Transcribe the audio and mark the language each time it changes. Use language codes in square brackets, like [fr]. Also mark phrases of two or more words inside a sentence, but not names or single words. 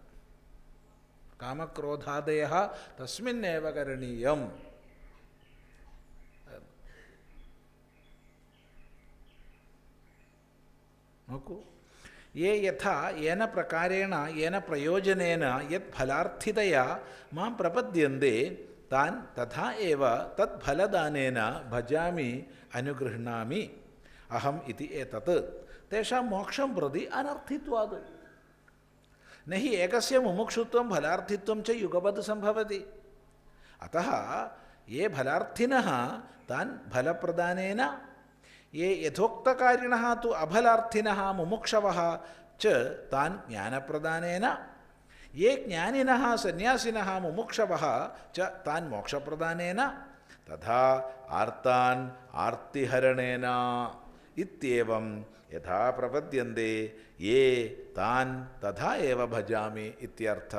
[sa] കാമക്രോധാദയ തസ്മിന്നേവ കരണീയം. നോക്കൂ, യേ യഥാ യേന പ്രകാരേണ യേന പ്രയോജനേന യത് ഫലാർത്ഥിതയാ മാം പ്രപദ്യന്തെ താൻ തഥാ ഏവ തത് ഫലദാനേന ഭജാമി അനുഗൃഹ്ണാമി അഹം ഇതി ഏതത് തേഷാം മോക്ഷം പ്രതി അനർത്ഥിത്വാത് നഹി ഏകസ്യ മുമുക്ഷുത്വം ഫലാർത്ഥിത്വം ച യുഗപത് സംഭവതി. അതഃ യേ ഫലാർത്ഥിനഃ താൻ ഫലപ്രദാനേന, യേ യഥോക്തകാരിണഃ തു അഫലാർത്ഥിനഃ മുമുക്ഷവഃ ച താൻ ജ്ഞാനപ്രദാനേന, യേ ജ്ഞാനിനഃ സന്യാസിനഃ മുമുക്ഷവഃ ച താൻ മോക്ഷപ്രദാനേന, തഥാ ആർത്താൻ ആർത്തിഹരണേന ഇത്യേവം യഥാ പ്രപദ്യന്തെ യേ താൻ തഥാ ഏവ ഭജാമി ഇത്യർത്ഥഃ.